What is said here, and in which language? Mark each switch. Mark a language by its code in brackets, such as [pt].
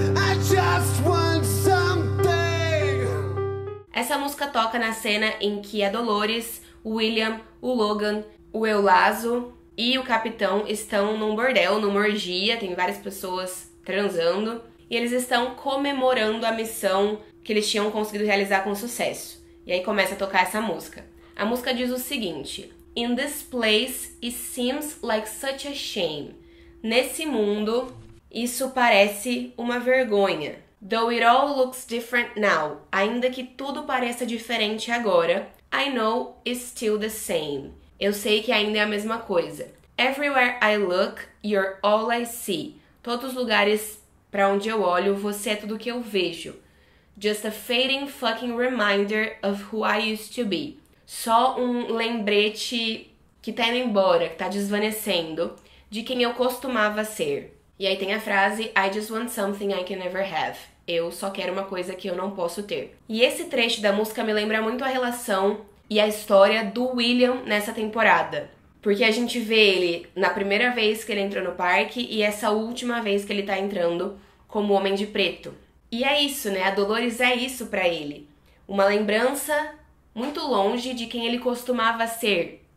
[en] I just want something. [pt] Essa música toca na cena em que a Dolores, o William, o Logan, o Eulazo e o capitão estão num bordel, numa orgia, tem várias pessoas transando, e eles estão comemorando a missão que eles tinham conseguido realizar com sucesso. E aí começa a tocar essa música. A música diz o seguinte: [en] In this place it seems like such a shame. [pt] Nesse mundo, isso parece uma vergonha. [en] Though it all looks different now. [pt] Ainda que tudo pareça diferente agora, [en] I know it's still the same. [pt] Eu sei que ainda é a mesma coisa. [en] Everywhere I look, you're all I see. [pt] Todos os lugares para onde eu olho, você é tudo que eu vejo. [en] Just a fading fucking reminder of who I used to be. [pt] Só um lembrete que tá indo embora, que tá desvanecendo, de quem eu costumava ser. E aí tem a frase [en] I just want something I can never have. [pt] Eu só quero uma coisa que eu não posso ter. E esse trecho da música me lembra muito a relação e a história do William nessa temporada. Porque a gente vê ele na primeira vez que ele entrou no parque e essa última vez que ele tá entrando como Homem de Preto. E é isso, né? A Dolores é isso pra ele. Uma lembrança muito longe de quem ele costumava ser.